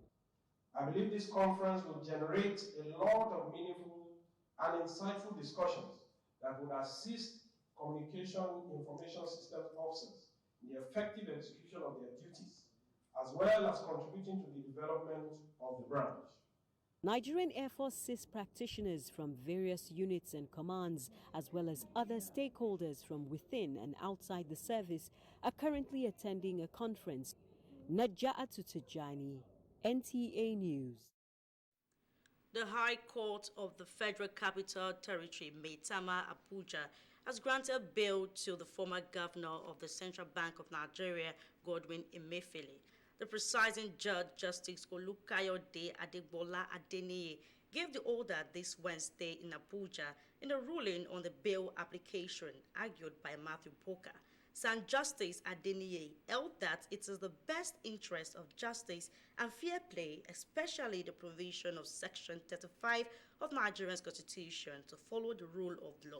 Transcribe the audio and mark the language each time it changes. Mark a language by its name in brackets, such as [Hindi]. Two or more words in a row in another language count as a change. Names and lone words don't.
[English] I believe this conference will generate a lot of meaningful and insightful discussions that will assist communication information systems officers in the effective execution of their duties, as well as contributing to the development of the branch. Nigerian Air Force CIS practitioners from various units and commands, as well as other stakeholders from within and outside the service, are currently attending a conference. Naja'atu Tijani, NTA News. The High Court of the Federal Capital Territory, Maitama, Abuja, has granted bail to the former governor of the Central Bank of Nigeria, Godwin Emefiele. The presiding judge, Justice Olukayode Adegbola Adeniyi, gave the order this Wednesday in Abuja in a ruling on the bail application argued by Matthew Poka. San Justice Adeniyi held that it is the best interest of justice and fair play, especially the provision of Section 35 of Nigeria's Constitution, to follow the rule of law.